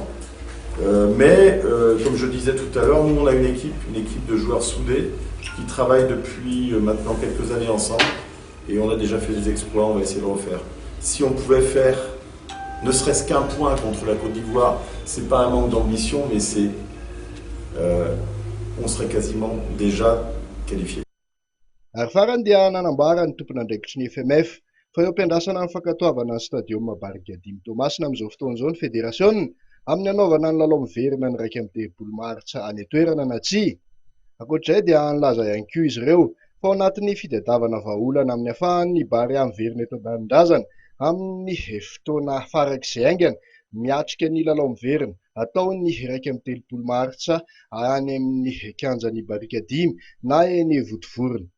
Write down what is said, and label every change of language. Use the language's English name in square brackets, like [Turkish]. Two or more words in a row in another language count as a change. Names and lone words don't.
[French] Mais comme je disais tout à l'heure, nous on a une équipe de joueurs soudés qui travaillent depuis maintenant quelques années ensemble et on a déjà fait des exploits, on va essayer de le refaire. Si on pouvait faire ne serait-ce qu'un point contre la Côte d'Ivoire, c'est pas un manque d'ambition, mais on serait quasiment déjà qualifié. [Malagasy] Ary farany dia nanambara ny tompon'andraikitry ny FMF fa eo am-piandrasana amin'ny fankatoavana ny stadium Barika Dimy Tomasina amin'izao fotoan'izao ny fédération amin'ny anaovana ny lalao miverina ny 1 Martsa any atoerana na tsia. Ankoatr'izay dia nilaza ihany koa izy ireo fa ao anatin'ny fitadiavana vahaolana amin'ny ahafahan'ny Bary miverina eto an-danindrazana amin'ny fotoana farak'izay aingana miatrika ny lalao miverina ataony 1 Martsa any amin'ny kianjan'ny Barika Dimy na eny Votovorona.